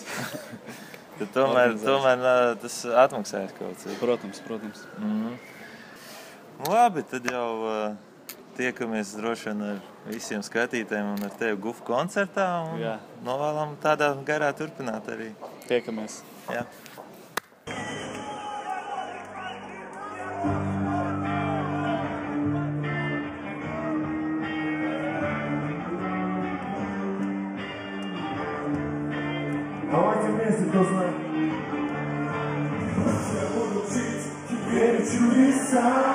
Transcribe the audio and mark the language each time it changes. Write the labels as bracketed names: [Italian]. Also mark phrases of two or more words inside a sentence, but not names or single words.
[Latvian] Tad tomēr tas atmaksājas kaut cik. Protams. Labi, tad jau tiekamies droši vien ar visiem skatītājiem un ar tevi Gufu koncertā un novēlam tādā garā turpināt arī. Tiekamies. Jā. [Russian] Давайте вместе, кто знает. Я буду жить, теперь чудеса.